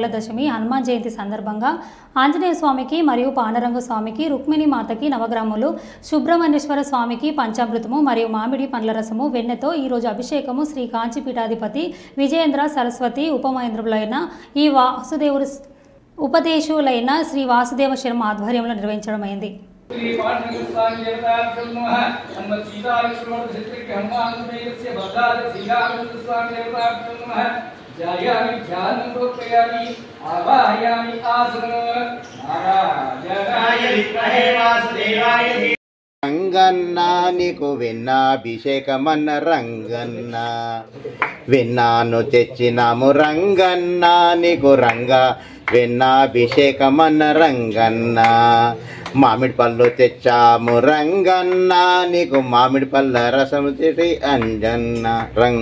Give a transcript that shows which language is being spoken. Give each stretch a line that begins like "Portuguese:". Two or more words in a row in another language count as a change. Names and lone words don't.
Telugu: దశమి హనుమాన్ జయంతి సందర్భంగా ఆంజనేయ స్వామికి మరియు పాండురంగ స్వామికి, రుక్మిణి మాతకి నవగ్రాములు, సుబ్రహ్మణ్యేశ్వర స్వామికి పంచామృతము మరియు మామిడి పండ్ల రసము, వెన్నెతో ఈరోజు అభిషేకము శ్రీ కాంచీపీఠాధిపతి విజయేంద్ర సరస్వతి ఉపమహేంద్రులైన ఈ వాసుదేవుడు ఉపదేశులైన శ్రీ వాసుదేవ శర్మ ఆధ్వర్యంలో నిర్వహించడమైంది.
Sanskrit: श्री पांडुरंग स्वामी देवताभ्यो नमः हनुमत् सीता लक्ष्मण चित्रके हनुमान सुमेधस्य भद्राद श्रीरामचंद्र स्वामी देवताभ्यो नमः ध्यायामि ध्यानं प्रोक्षयामि आवाहयामि आसनं नारायणाय विद्महे वासुदेवाय
Telugu: రంగన్న నీకు వెన్నాభిషేకమన్న రంగన్న, వెన్నాను తెచ్చినాము రంగన్న నీకు రంగా వెన్నాభిషేకమన్న రంగన్న, మామిడి పళ్ళు తెచ్చాము రంగన్న నీకు మామిడి పళ్ళ రసము తెచ్చి అంజన్న రంగ.